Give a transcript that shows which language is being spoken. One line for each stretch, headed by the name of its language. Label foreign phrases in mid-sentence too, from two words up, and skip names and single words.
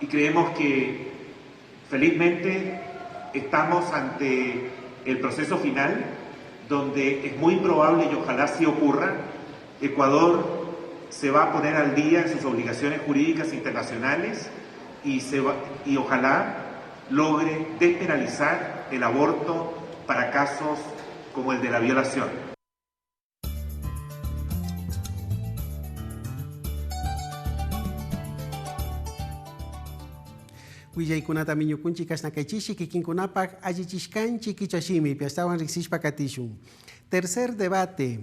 Spanish: creemos que felizmente estamos ante el proceso final, donde es muy probable y ojalá sí ocurra, Ecuador se va a poner al día en sus obligaciones jurídicas internacionales y ojalá logre despenalizar el aborto para casos como el de la violación.
Quechua: Willaikunata miñukunchi kasnakaychishi kikinkunapak allichishkanchi kichashimi piastawan riksishpa katishun.
Spanish: Tercer debate.